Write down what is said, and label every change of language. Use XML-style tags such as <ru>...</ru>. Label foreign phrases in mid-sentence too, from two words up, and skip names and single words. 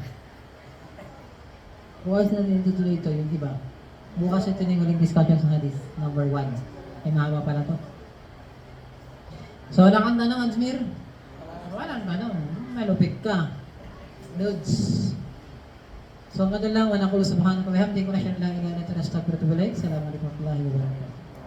<tl>Bukas natin itutuloy ito, yung iba. Bukas ito na yung uling discussion sa hadith, number 1. Ay, mahaba pala to. So, wala kang tanong, Ansmir? Walang tanong. Malupit ka. Dudes. So, ganun lang.</tl> <ar>ونقول سبحانك وبحمدك وأشهد أن لا إله إلا أنت أستغفرك وأتوب إليك. السلام عليكم ورحمة الله وبركاته.</ar>